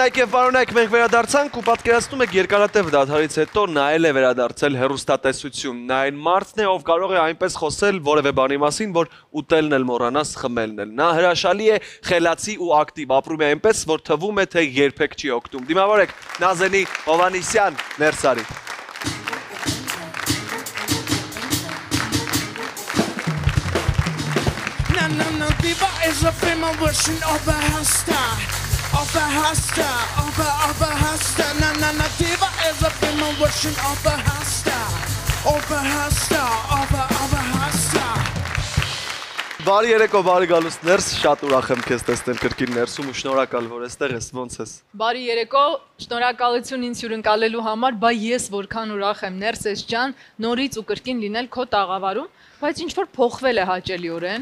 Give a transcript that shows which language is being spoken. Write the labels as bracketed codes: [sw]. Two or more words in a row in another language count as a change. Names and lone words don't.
[hy] Կներնայք եւ պարոնայք, մենք վերադարձանք ու պատկերացնում եք երկարատև դադարից հետո նայել է վերադարձել հեռուստատեսություն։ Նա այն մարդն է, ով կարող է այնպես խոսել որևէ բանի մասին, որ ուտելն էլ մոռանաս, խմելն էլ։ Նա հրաշալի է, խելացի ու ակտիվ, ապրում է այնպես, որ թվում է, թե երբեք չի օգտում։ Դիմավորեք Նազենի Հովանիսյան, Ներսարի։ [en] Diva is a female version of a hasta, of a hasta, of a hasta. Na diva is a female version of a hasta, of a hasta, of a hasta. [hy] Բարի երեկո, բարի գալուստ Ներս, շատ ուրախ եմ քեզ տեսնել կրկին ներսում ու շնորհակալ որ այստեղ ես, ոնց ես։ Բարի երեկո, շնորհակալություն ինձ հյուրընկալելու համար, բա ես որքան ուրախ եմ Ներսես ջան, նորից ու կրկին լինել քո տաղավարում, բայց ինչ որ փոխվել է հաճելիորեն։